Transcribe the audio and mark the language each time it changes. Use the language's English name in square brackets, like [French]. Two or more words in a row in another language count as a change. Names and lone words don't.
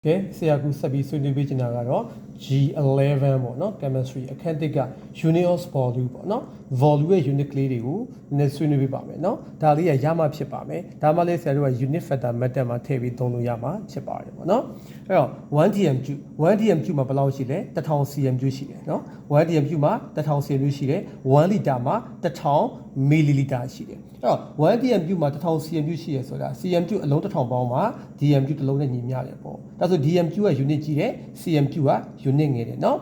[Burmese] ကဲဆရာကူဆက်ပြီးဆွေးနွေးပေးချင်တာကတော့ G11 ပေါ့နော် chemistry အခန်းတစ်က [English] unit of volume [Burmese] ပေါ့နော် volume ရဲ့ unit ကလေးတွေကိုနည်းဆွေးနွေးပေးပါမယ်နော်ဒါလေးရမှဖြစ်ပါမယ်ဒါမှလည်းဆရာတို့က [English] unit factor method [Burmese] မှာထည့်ပြီးသုံးလို့ရမှာဖြစ်ပါတယ်ပေါ့နော်အဲ့တော့ 1dm3 မှာဘယ်လောက်ရှိလဲ 1000 cm3 ရှိတယ် နော် 1dm3 မှာ1000 cm3 ရှိတယ်1 liter မှာ1000 milliliter ရှိတယ်အဲ့တော့ 1dm3 မှာ1000 cm3 ရှိရဆိုတာ cm3 အလုံး1000ပေါင်းမှာ dm3 တစ်လုံးနဲ့ညီမျှတယ်ပေါ့ဒါဆို dm3 က unit ကြီးတယ် cm3 က unit ငယ်တယ်နော်